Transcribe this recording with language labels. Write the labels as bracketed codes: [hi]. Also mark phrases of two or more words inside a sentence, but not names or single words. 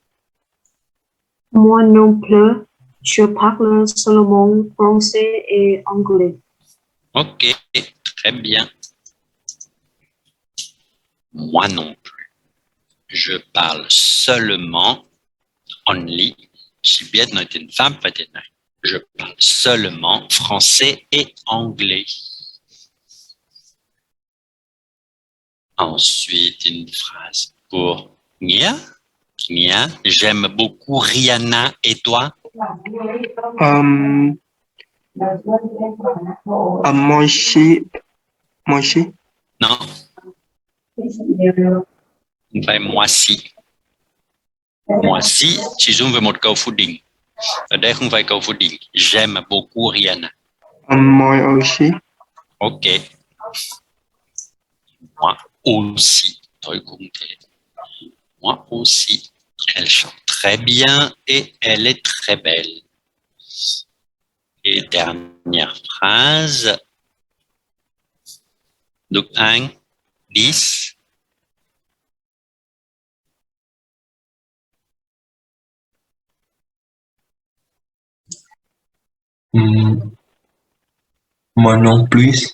[fr] Moi non plus. Je parle seulement français et anglais. Ok, très bien. Moi non plus. Je parle seulement, [vi] only, [fr] si bien [vi] nói tiếng Pháp và tiếng Anh. [fr] Je parle seulement français et anglais. Ensuite, une phrase pour Nia. Nia, j'aime beaucoup Rihanna. Et toi? Moi aussi. Moi aussi. Non, [vi] không phải [fr] moi si. Moi si [vi] chỉ dùng với một câu phủ định. Ở đây không phải câu phủ định. [fr] J'aime beaucoup Rihanna. Moi aussi. Ok. Moi aussi. [vi] Tôi cũng thế. [fr] Moi aussi. Elle chante très bien et elle est très belle. Et dernière phrase. Duc Anh, 10. Moi non plus.